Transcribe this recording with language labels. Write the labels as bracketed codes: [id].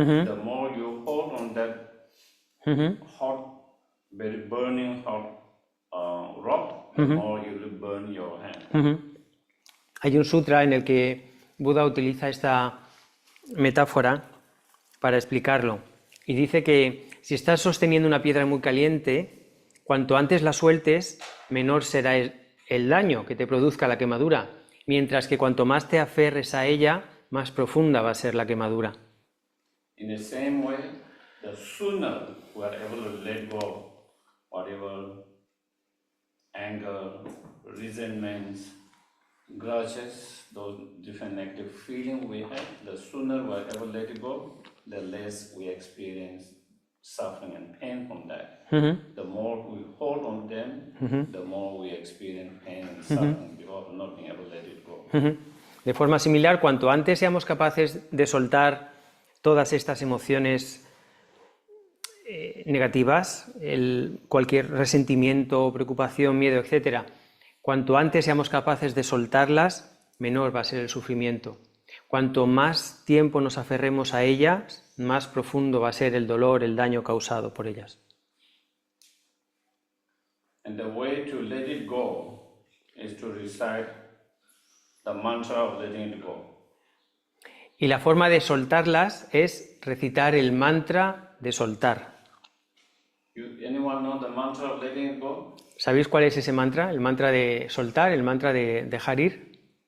[en] The more you hold on that hot, very burning hot rock, the more you will burn your hand. [es] Hay un sutra en el que Buda utiliza esta metáfora para explicarlo y dice que si estás sosteniendo una piedra muy caliente, cuanto antes la sueltes, menor será el daño que te produzca la quemadura, mientras que cuanto más te aferres a ella, más profunda va a ser la quemadura. [en] In the same way, the sooner we are able to let go whatever anger, resentments, grudges, those different negative feelings we have, the sooner we are able to let it go, the less we experience suffering and pain from that. The more we hold on them, the more we experience pain and suffering because of not being able to let it go. [es] De forma similar, cuanto antes seamos capaces de soltar todas estas emociones negativas, cualquier resentimiento, preocupación, miedo, etc., cuanto antes seamos capaces de soltarlas, menor va a ser el sufrimiento. Cuanto más tiempo nos aferremos a ellas, más profundo va a ser el dolor, el daño causado por ellas. [en] And the way to let it go is to recite the mantra of letting it go. [es] Y la forma de soltarlas es recitar el mantra de soltar. [en] Anyone know the mantra of letting it go? [es] ¿Sabéis cuál es ese mantra? El mantra de soltar, el mantra de dejar ir.